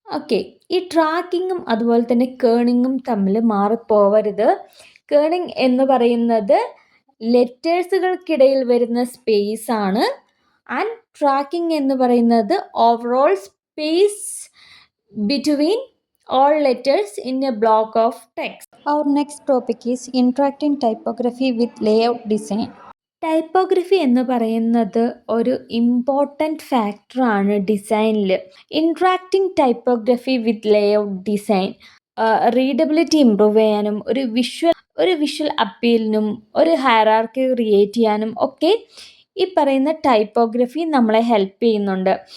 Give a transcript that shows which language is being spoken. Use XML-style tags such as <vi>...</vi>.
<ml>Okay, ഈ ട്രാക്കിങ്ങും അതുപോലെ തന്നെ കേണിങ്ങും തമ്മിൽ മാറിപ്പോവരുത്. കേണിങ് എന്ന് പറയുന്നത് ലെറ്റേഴ്സുകൾക്കിടയിൽ വരുന്ന സ്പേസ് ആണ്.</ml> <en>and tracking</en> <ml>എന്ന് പറയുന്നത്</ml> <en>Overall space between all letters in a block of text. Our next topic is interacting typography with layout design.</en> <ml>Typography എന്ന് പറയുന്നത് ഒരു ഇമ്പോർട്ടൻറ്റ് ഫാക്ടറാണ് ഡിസൈനിൽ. ഇൻട്രാക്റ്റിംഗ് ടൈപ്പോഗ്രഫി വിത്ത് ലേഔട്ട് ഡിസൈൻ. റീഡബിലിറ്റി ഇമ്പ്രൂവ് ചെയ്യാനും ഒരു വിഷ്വൽ അപ്പീലിനും ഒരു ഹയറാർക്കി ക്രിയേറ്റ് ചെയ്യാനും ഒക്കെ ഈ പറയുന്ന ടൈപ്പോഗ്രഫി നമ്മളെ ഹെൽപ്പ് ചെയ്യുന്നുണ്ട്.</ml>